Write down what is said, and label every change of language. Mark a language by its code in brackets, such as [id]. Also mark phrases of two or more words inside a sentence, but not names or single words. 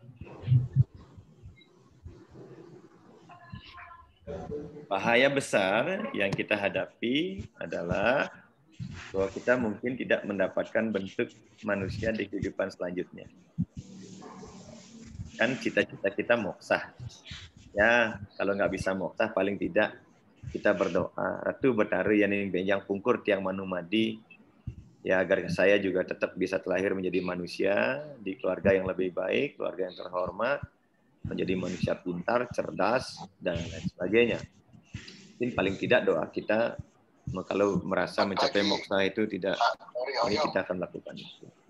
[id] Bahaya besar yang kita hadapi adalah bahwa kita mungkin tidak mendapatkan bentuk manusia di kehidupan selanjutnya. Kan cita-cita kita moksah. Ya, kalau nggak bisa moksah, paling tidak kita berdoa. [ban] Ratu Betari yang benjang pungkur tiang manumadi, [id] ya agar saya juga tetap bisa terlahir menjadi manusia di keluarga yang lebih baik, keluarga yang terhormat, menjadi manusia pintar, cerdas, dan lain sebagainya. Mungkin paling tidak doa kita, kalau merasa mencapai moksha itu tidak, ini kita akan lakukan itu.